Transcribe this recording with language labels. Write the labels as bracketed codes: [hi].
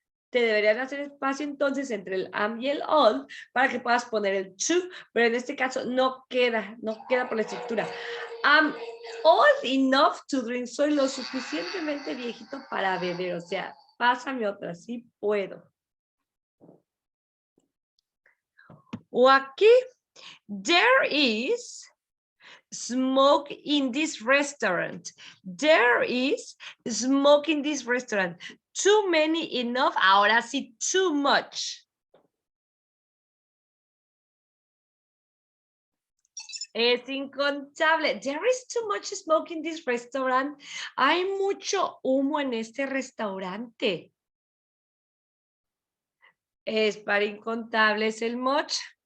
[es] Te deberían hacer espacio entonces entre el am y el old para que puedas poner el to, pero en este caso no queda por la estructura. [en] I'm old enough to drink. [es] Soy lo suficientemente viejito para beber. O sea, pásame otra, sí puedo. O aquí, [en] there is smoke in this restaurant. There is smoke in this restaurant. Too many, enough. [es] Ahora sí, [en] too much. [es] Es incontable. [en] There is too much smoke in this restaurant. [es] Hay mucho humo en este restaurante. Es para incontables el much.